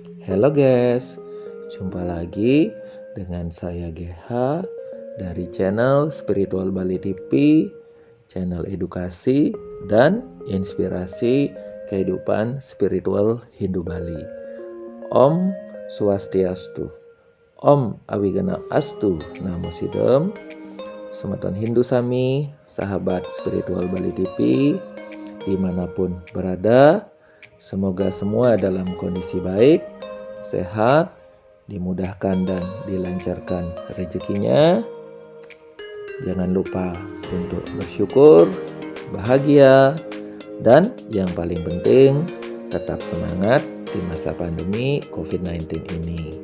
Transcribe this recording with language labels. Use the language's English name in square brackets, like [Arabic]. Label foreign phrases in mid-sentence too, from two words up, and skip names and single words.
[Indonesian] Halo guys, jumpa lagi dengan saya GH dari channel Spiritual Bali TV, channel edukasi dan inspirasi kehidupan spiritual Hindu Bali. [Sanskrit] Om Swastiastu, Om Awigana Astu, Namo Sidem. [Balinese] Semeton Hindu Sami, [Indonesian] sahabat Spiritual Bali TV, dimanapun berada, semoga semua dalam kondisi baik, sehat, dimudahkan dan dilancarkan rezekinya. Jangan lupa untuk bersyukur, bahagia, dan yang paling penting tetap semangat di masa pandemi COVID-19 ini.